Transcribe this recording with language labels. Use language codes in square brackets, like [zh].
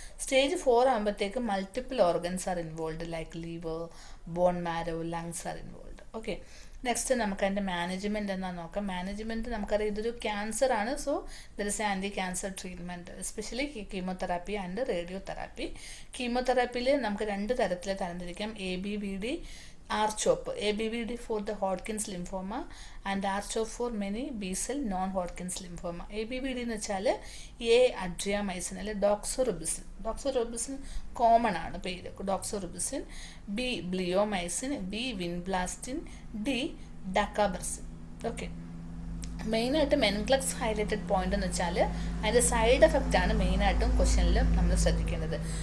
[ml] Stage 4 ആകുമ്പോഴത്തേക്കും [en] multiple organs are involve, [ml] like liver, bone marrow, lungs are involve. Okay, next നമുക്ക് അതിൻ്റെ management എന്നാണ് നോക്കാം. മാനേജ്മെൻറ്റ് നമുക്കറിയാം ഇതൊരു ക്യാൻസർ ആണ്. [en] So there is anti cancer treatment, especially chemotherapy and radio therapy. [ml] കീമോതെറാപ്പിയിൽ നമുക്ക് 2 തരത്തിൽ തരംതിരിക്കാം. ABVD, R-CHOP. [en] ABVD for the Hodgkin's lymphoma and R-CHOP for many B-cell non-Hodgkin's lymphoma. [ml] ABVD എന്ന് വെച്ചാൽ A adriamycin അല്ലെ ഡോക്സോറിബിസിൻ. ഡോക്സോറിബിസിൻ കോമൺ ആണ് പേര്, ഡോക്സോറിബിസിൻ. B ബ്ലിയോമൈസിൻ, B vinblastine, D ഡക്കാബർസിൻ. Okay, മെയിനായിട്ടും NCLEX highlighted point എന്ന് വെച്ചാൽ അതിൻ്റെ സൈഡ് എഫക്റ്റ് ആണ് മെയിനായിട്ടും ക്വസ്റ്റ്യനിൽ നമ്മൾ ശ്രദ്ധിക്കേണ്ടത്.